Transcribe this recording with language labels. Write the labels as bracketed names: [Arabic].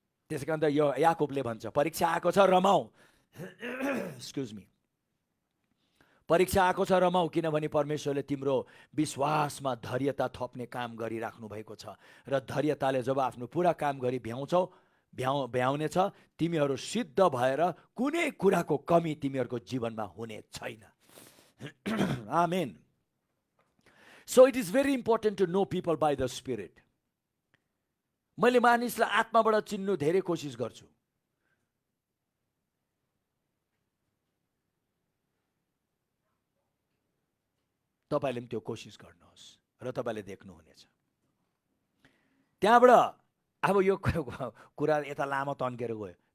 [Nepali] त्यसै कारण त यो याकुबले भन्छ, परीक्षा आएको छ रमाऊ, [English] excuse me, [Nepali] परीक्षा आएको छ रमाऊ, किनभने परमेश्वरले तिम्रो विश्वासमा धैर्यता थप्ने काम गरिराख्नु भएको छ। र धैर्यताले जब आफ्नो पुरा काम गरी भ्याउनेछ, तिमीहरू सिद्ध भएर कुनै कुराको कमी तिमीहरूको जीवनमा हुने छैन। आमेन। [English] So it is very important to know people by the spirit. [Nepali] मैले मानिसलाई आत्माबाट चिन्नु धेरै कोसिस गर्छु। तपाईँले पनि त्यो कोसिस गर्नुहोस् र तपाईँले देख्नुहुनेछ। त्यहाँबाट अब यो कुरा यता लामो तन्केर गयो।